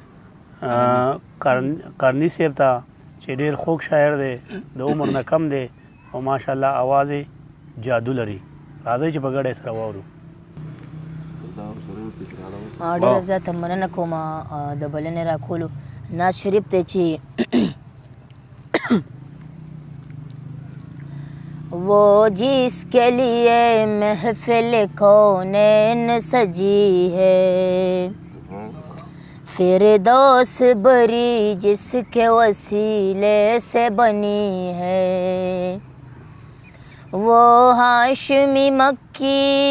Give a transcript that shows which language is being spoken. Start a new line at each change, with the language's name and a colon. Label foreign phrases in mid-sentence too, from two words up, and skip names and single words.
Pashto: قرني صاحب ته چې ډېر خوږ شاعر دی د عمر نه کم دی او ماشاءالله اواز یې جادو لري راځئ چې په ګډه یې سره واورو ډېره زیاته مننه کوم د بلنې راکولو ناز شریف دی چې
Urdu: وہ جس کے لیے محفل کونین سجی ہے فردوس بریں جس کے وسیلے سے بنی ہے وہ ہاشمی مکی